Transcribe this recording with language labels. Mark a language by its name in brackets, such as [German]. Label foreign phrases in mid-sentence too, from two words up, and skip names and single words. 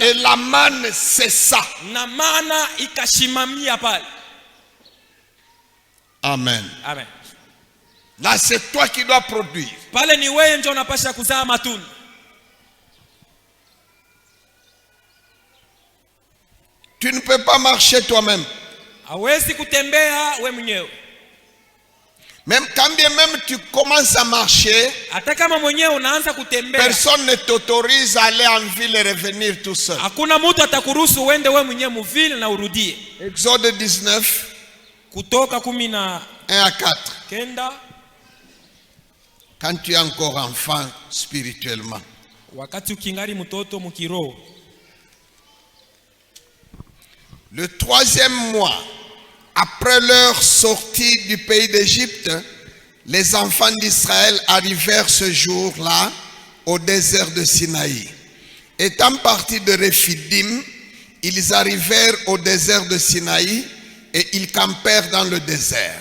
[French] et la manne cessa. [Swahili] na mana ikashimamia pale. Amen. Amen. [French] Là, c'est toi qui dois produire. [Swahili] Pale ni wewe ndio unapasha kuzaa matunda. [French] Tu ne peux pas marcher toi-même. [Swahili] Hawezi kutembea we mwenyewe. [French] Même quand bien même tu commences à marcher, [Swahili] Hata kama mwenyewe unaanza kutembea, [French] personne ne t'autorise à aller en ville et revenir tout seul. [Swahili] hakuna mtu atakuruhusu uende we mwenyewe muvile na urudie. [French] Exode 19, [Swahili] Kutoka 19 [French] 1 à 4. Quand tu es encore enfant spirituellement. [Swahili] wakati ukingali mtoto mukiroho. [French] Le 3e mois, après leur sortie du pays d'Égypte, les enfants d'Israël arrivèrent ce jour-là au désert de Sinaï. Étant partis de Rephidim, ils arrivèrent au désert de Sinaï et ils campèrent dans le désert.